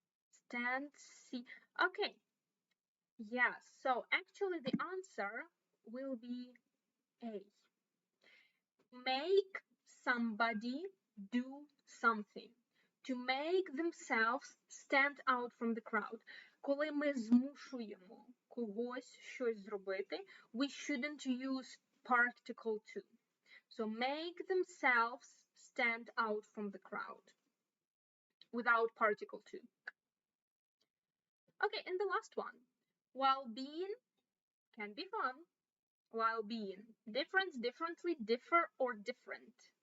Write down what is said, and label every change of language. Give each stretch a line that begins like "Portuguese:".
English: Stand, see. Okay, yes, so actually the answer will be A. Make somebody do something. To make themselves stand out from the crowd.
Ukrainian: Коли ми змушуємо когось щось зробити,
English: we shouldn't use particle to. So make themselves stand out from the crowd without particle to. Okay, and the last one. While being can be fun. While being. Difference, differently, differ, or different.